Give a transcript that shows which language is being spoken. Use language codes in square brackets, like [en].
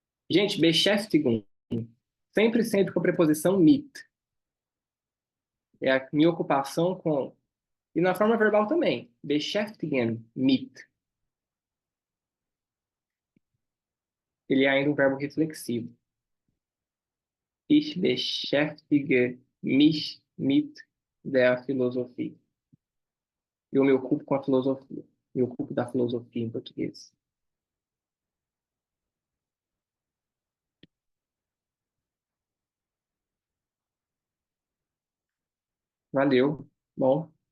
[pt] Gente, Beschäftigung, sempre com a preposição mit. É a minha ocupação com... E na forma verbal também. [de] Beschäftigen mit. [pt] Ele é ainda um verbo reflexivo. [de] Ich beschäftige mich mit der Philosophie. [pt] Eu me ocupo com a filosofia. Me ocupo da filosofia em português. Valeu. Bom.